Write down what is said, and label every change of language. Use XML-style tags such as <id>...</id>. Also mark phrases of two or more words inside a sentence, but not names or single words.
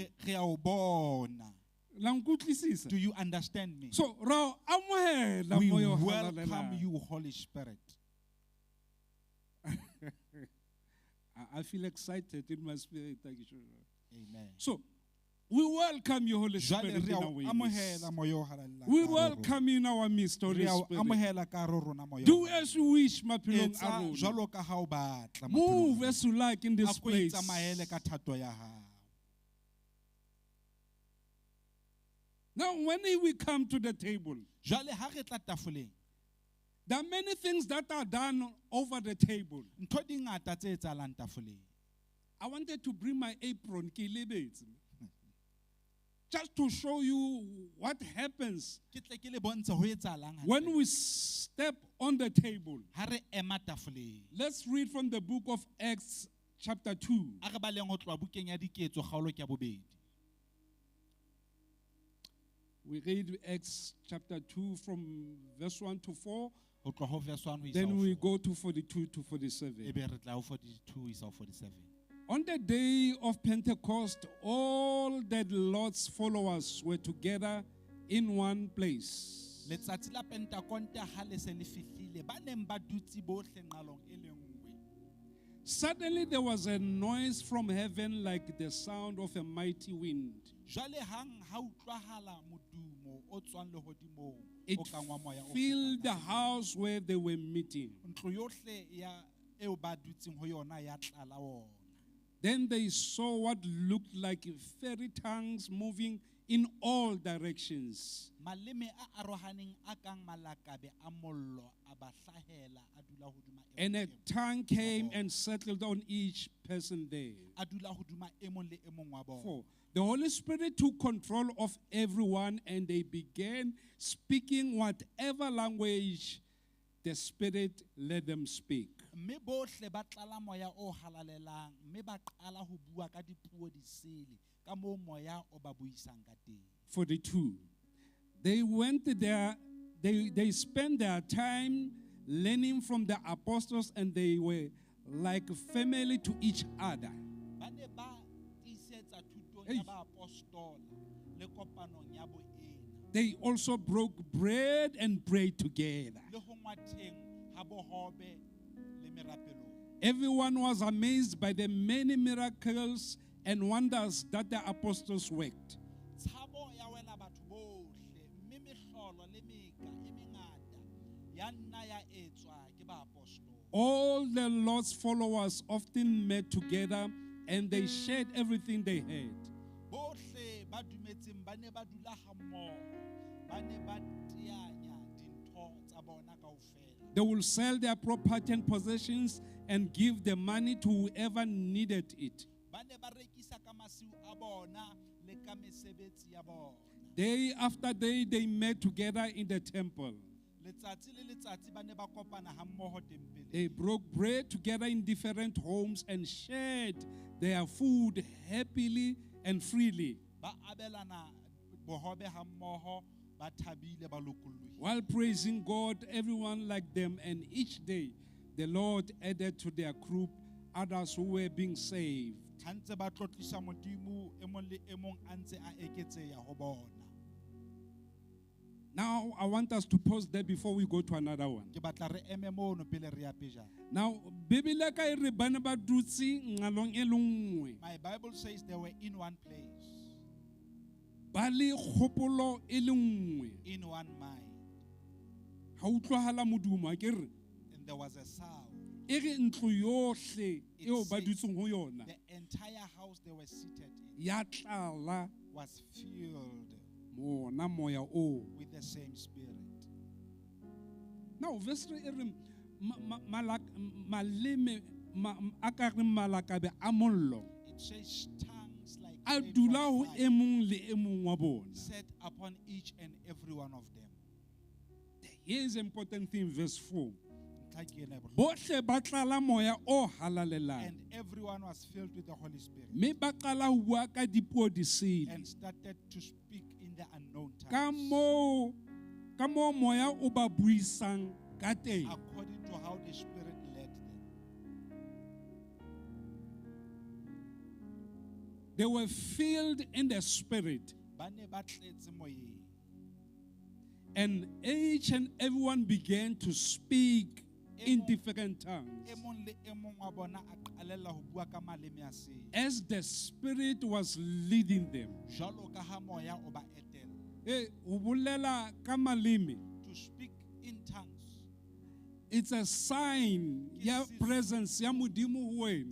<en>Do you understand me? So, we welcome you, Holy Spirit. I feel excited in my spirit. Amen. So, we welcome you, Holy</en> <st>Jwale</st> <en>Spirit,</en> <st>re</st> <en>in</en> <st>a</st> <en>our</en> <st>o</st> <en>midst.</en> <st>amogela moya o halalelang</st> <en>We</en> <st>ka hare ho rona.</st> <en>welcome you in our midst, Holy</en> <st>Re a o</st> <en>Spirit.</en> <st>amogela ka hare ho rona moya o</st> <en>Do</en> <st>halalelang.</st> <en>as you wish,</en> <st>maphelong a Etsa rona. jwalo ka ha o batla maphelong</st> <en>Move</en> <st>a rona.</st> <en>as you like in this</en> <st>Ako</st> <en>place.</en> <st>itsamaele ka thato ya hao.</st> <en>Now, when we come to the table,</en> <st>Jwale ha re tla tafoleng,</st> <en>there are many things that are done over the table.</en> <st>ntho di ngata tse etsahalang tafoleng.</st> <en>I wanted to bring my apron,</en> <st>ke lebetse,</st> <en>just to show you what happens</en> <st>Ke tle ke le bontshe ho etsahalang hantle.</st> <en>when we step on the table.</en> <st>Ha re ema tafoleng.</st> <en>Let's read from the book of Acts, chapter 2.</en> <st>A re baleng ho tloha bukeng ya diketso kgaolo ke ya bobedi.</st> <en>We read Acts chapter 2 from verse 1 to 4.</en> <st>Ho tloha ho verse 1 ho isa</st> <en>Then</en> <st>ho</st> <en>we</en> <st>4.</st> <en>go to 42 to 47.</en> <st>Ebe re tla ho 42 ho isa ho 47.</st> <en>On the day of Pentecost, all the Lord's followers were together in one place.</en> <st>Letsatsi la Pentecost ha le se le fihlile ba neng ba dutse bohle nqalong e le nngwe.</st> <en>Suddenly there was a noise from heaven like the sound of a mighty wind.</en> <st>Jwale hang ha utlwahala modumo o tswang lehodimong</st> <en>It</en> <st>o kang wa moya o</st> <en>filled the</en> <st>fetang.</st> <en>house where they were meeting.</en> <st>Ntlo yohle ya eo ba dutseng ho yona ya tlala ona.</st> <en>Then they saw what looked like fairy tongues moving in all directions.</en> <st>Maleme a arohaneng a kang malakabe a mollo a ba hlahela a dula hodima e</st> <en>And a</en> <st>mong</st> <en>tongue came and settled on each person there.</en> <st>a dula hodima e mong le e mong wa bona.</st> <en>4. The Holy Spirit took control of everyone and they began speaking whatever language the Spirit let them speak.</en> <st>Mme bohle ba tlala moya o halalelang mme ba qala ho bua ka dipuo di sele ka moo moya o ba buisang ka teng.</st> <en>42. They went there, they spent their time learning from the apostles and they were like family to each other.</en> <st>Ba ne ba tiisetsa thutong</st> <en>Hey.</en> <st>ya ba apostola le kopanong ya boena</st> <en>They also broke bread and prayed together.</en> <st>le ho ngwatheng ha bohobe le merapelong.</st> <en>Everyone was amazed by the many miracles and wonders that the apostles worked.</en> <st>Tshabo ya wela batho bohle mme mehlolo le meka e mengata ya nna ya etswa ke ba apostol.</st> <en>All the Lord's followers often met together and they shared everything they had.</en> <st>Bohle ba dumetseng ba ne ba dula hammoho ba ne ba teanya dintho tsa bona kaofela.</st> <en>They will sell their property and possessions and give the money to whoever needed it.</en> <st>Ba ne ba rekisa ka masiu a bona le ka mesebetsi ya bona.</st> <en>Day after day, they met together in the temple.</en> <st>Letsatsi le letsatsi ba ne ba kopana hammoho tempeleng.</st> <en>They broke bread together in different homes and shared their food happily and freely.</en> <st>Ba abelana bohobe hammoho ba thabile ba lokollohile.</st> <en>While praising God, everyone liked them, and each day the Lord added to their group others who were being saved.</en> <st>Ha ntse ba tlotlisa Modimo e mong le e mong a ntse a eketseha ho bona.</st> <en>Now, I want us to pause there before we go to another one.</en> <st>Ke batla re eme mono pele re ya pejana. Now, Bibele ka e re bana ba dutse ngalong e le nngwe.</st> <en>My Bible says they were in one place,</en> <st>Ba le kgopolo e le nngwe.</st> <en>in one mind,</en> <st>Ha utlwahala modumo ke re</st> <en>and there was a sound.</en> <st>e re ntlo yohle eo ba</st> <en>says</en> <st>dutseng ho yona</st> <en>The entire house they were seated in</en> <st>ya tlala</st> <en>was filled</en> <st>mona moya o.</st> <en>with the same spirit.</en> <st>Now, verse 3 e re maleme a ka re malakabe a mollo</st> <en>It says tongues like</en> <st>a</st> <en>flame</en> <st>dula</st> <en>from</en> <st>ho</st> <en>fire</en> <st>e mong le e mong wa bona.</st> <en>set upon each and every one of them. Here's an important thing, verse 4.</en> <st>Ntlha ke ena e bohlokwa. Bohle ba tlala moya o halalelang.</st> <en>And everyone was filled with the Holy Spirit</en> <st>Mme ba qala ho bua ka dipuo di sele.</st> <en>and started to speak in the unknown</en> <st>Ka</st> <en>tongues</en> <st>moo moya o ba buisang ka teng.</st> <en>according to how the Spirit led them. They were filled in the Spirit,</en> <st>Ba ne ba tletse moyeng.</st> <en>and each and everyone began to speak in different tongues.</en> <st>e mong le e mong wa bona a qalella ho bua ka maleme a seng</st> <en>As the Spirit was leading them.</en> <st>jwalo ka ha moya o ba etela. Ho bolela ka maleme.</st> <en>To speak in tongues It's a sign</en> <st>ya presence ya Modimo ho wena.</st>